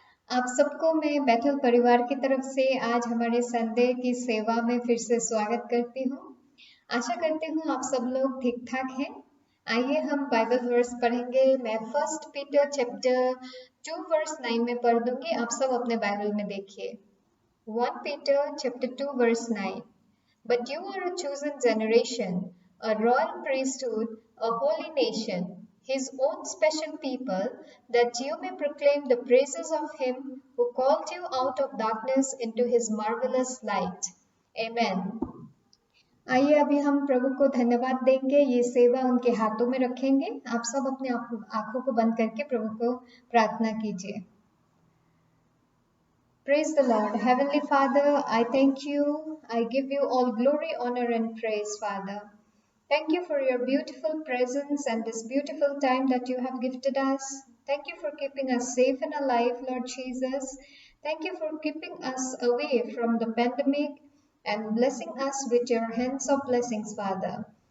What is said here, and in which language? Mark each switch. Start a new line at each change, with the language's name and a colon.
Hindi: आप सबको मैं बैथल परिवार की तरफ से आज हमारे संडे की सेवा में फिर से स्वागत करती हूँ। आशा करती हूँ आप सब लोग ठीक ठाक हैं। आइए हम बाइबल वर्स पढ़ेंगे। मैं फर्स्ट पीटर चैप्टर 2 वर्स 9 में पढ़ दूंगी, आप सब अपने बाइबल में देखिए।
English: 1 Peter chapter 2 verse 9. But you are a chosen generation, a royal priesthood, a holy nation, his own special people, that you may proclaim the praises of him who called you out of darkness into his marvelous light. Amen.
Hindi: आइए अभी हम प्रभु को धन्यवाद देंगे। ये सेवा उनके हाथों में रखेंगे। आप सब अपने आंखों को बंद करके प्रभु को प्रार्थना कीजिए।
English: Praise the Lord. Heavenly Father, I thank you. I give you all glory, honor, and praise, Father. Thank you for your beautiful presence and this beautiful time that you have gifted us. Thank you for keeping us safe and alive, Lord Jesus. Thank you for keeping us away from the pandemic and blessing us with your hands of blessings, Father.